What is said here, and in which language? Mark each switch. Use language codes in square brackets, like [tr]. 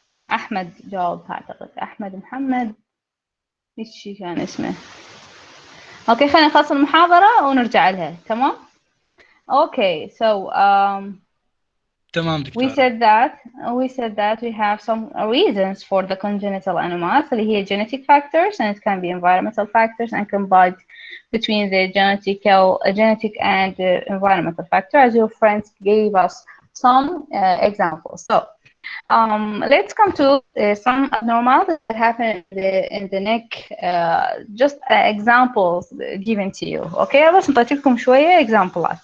[ar] أحمد جاوب أعتقد، أحمد محمد إيش كان اسمه. اوكي خلينا نخلص المحاضرة ونرجع لها، تمام؟ [en] Okay, so [ar] تمام دكتورة. [en] we said that we have some reasons for the congenital anomalies [ar] اللي هي [en] genetic factors, and it can be environmental factors, and combined between the genetic and environmental factor, as your friends gave us some examples. So let's come to some abnormalities that happen in the neck. Just examples given to you. Okay, [ar] بس نعطيكم شوية examples.